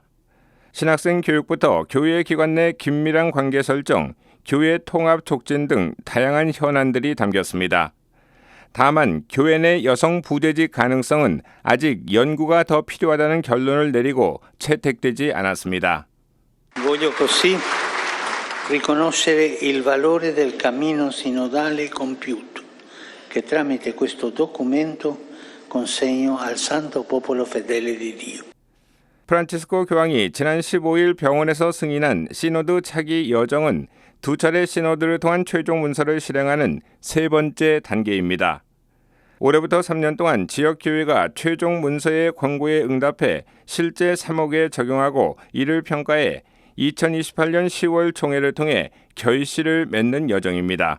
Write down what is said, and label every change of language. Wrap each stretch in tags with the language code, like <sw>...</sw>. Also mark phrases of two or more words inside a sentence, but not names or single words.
<ko>신학생 교육부터 교회 기관 내 긴밀한 관계 설정, 교회 통합 촉진 등 다양한 현안들이 담겼습니다. 다만 교회 내 여성 부재직 가능성은 아직 연구가 더 필요하다는 결론을 내리고 채택되지 않았습니다.</ko> <it>Voglio così riconoscere il valore del cammino sinodale compiuto che tramite questo documento consegno al santo popolo fedele di Dio.</it> <ko>프란치스코 교황이 지난 15일 병원에서 승인한 시노드 차기 여정은 2차례 시노드를 통한 최종 문서를 실행하는 3번째 단계입니다. 올해부터 3년 동안 지역교회가 최종 문서의 권고에 응답해 실제 사목에 적용하고 이를 평가해 2028년 10월 총회를 통해 결실을 맺는 여정입니다.</ko>